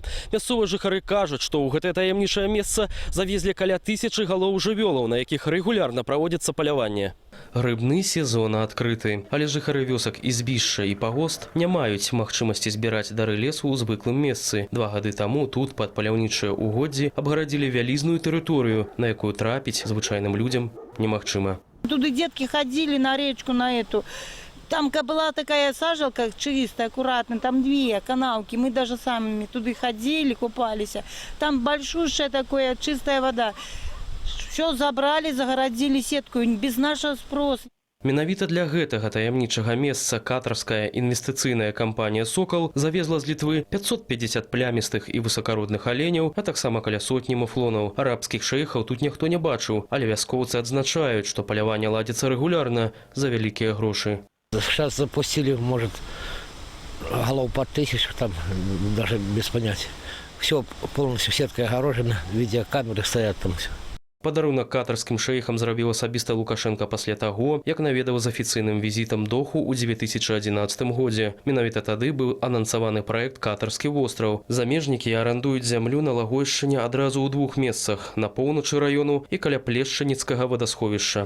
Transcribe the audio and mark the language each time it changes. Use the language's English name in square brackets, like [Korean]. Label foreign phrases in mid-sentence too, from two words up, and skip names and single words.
[Belarusian] Мясцовыя жыхары кажуць, што ў гэтае таемнічае месца завезлі каля 1000 галоў жывёлаў, на якіх рэгулярна праводзіцца паляванне. Рыбны сезон адкрыты, але жыхары вёсак Ізбішча і Пагост не маюць магчымасці збіраць дары лесу ў звыклым месцы. 2 гады таму тут пад паляўнічыя угоддзі абгарадзілі вялізную тэрыторыю, на якую трапіць звычайным людзям немагчыма. [Russian] Туда детки ходили на речку на эту. Там была такая сажалка чистая, аккуратная, там 2 канавки. Мы даже сами туда ходили, купались. Там большущая такая чистая вода. Все забрали, загородили сетку без нашего спроса. [Belarusian] Менавіта для гэтага таямнічага месца катарская інвестыцыйная кампанія «Сокол» завезла з Літвы 550 плямістых і высакародных аленяў, а таксама каля сотні муфлонаў. Арабскіх шэйхаў тут ніхто не бачыў, але вяскоўцы адзначаюць, што паляванне ладзіцца рэгулярна за вялікія грошы. [Russian] Сейчас запустили, может, голов под 1000, там даже без понятия. Все полностью сеткой огорожено, видеокамеры стоят там все. [Belarusian] Падарунак катарскім шэйхам зрабіў асабіста Лукашенко пасля таго, як наведаў з афіцыйным візітам Доху ў 2011 годзе. Менавіта тады быў анансаваны праект «Катарскі востраў». Замежнікі арандуюць зямлю на Лагойшчыне адразу ў 2 месцах – на поўначы раёну і каля Плешчаніцкага вадасховішча.